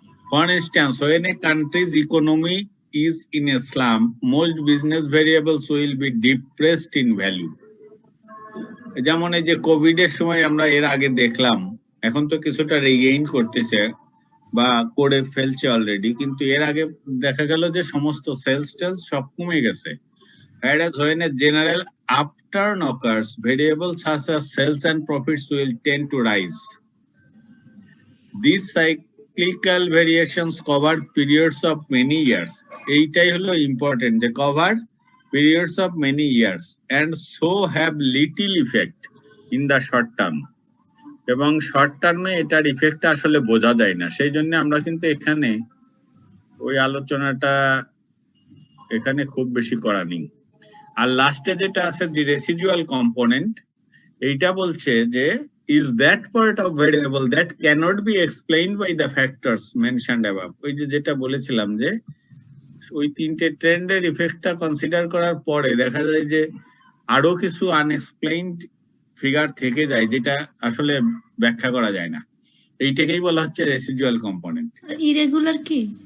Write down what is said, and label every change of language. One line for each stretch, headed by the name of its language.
English: For instance, when a country's economy is in a slump, most business variables will be depressed in value.
Bangla: যেমন এই যে Covid এর সময় আমরা এর আগে দেখলাম, এখন তো কিছুটা রিগেইন করতেছে বা করে ফেলছে অলরেডি, কিন্তু এর আগে দেখা গেল যে সমস্ত সেলস টেলস সব কমে গেছে।
English: whereas when a general upturn occurs, variables such as sales and profits will tend to rise. These cyclical variations cover periods of many years.
Bangla: এইটাই হলো
English: important, যে cover periods of many years and so have little effect in the short term.
Bangla: এবং short টার্মে এটার ইফেক্টটা আসলে বোঝা যায় না, সেই জন্য আমরা কিন্তু এখানে ওই আলোচনাটা এখানে খুব বেশি করা নেই। আর লাস্টে যেটা আছে
English: the residual component,
Bangla: এইটা বলছে যে
English: is that part of variable that cannot be explained by the factors mentioned above.
Bangla: ওই যে যেটা বলেছিলাম যে ওই তিনটে ট্রেন্ডের ইফেক্টটা কনসিডার করার পরে দেখা যায় যে আরো কিছু আনএক্সপ্লেইনড ফিগার থেকে যায় যেটা আসলে ব্যাখ্যা করা যায় না, এইটাকেই বলা হচ্ছে রেসিডুয়াল কম্পোনেন্ট। ইরেগুলার কি?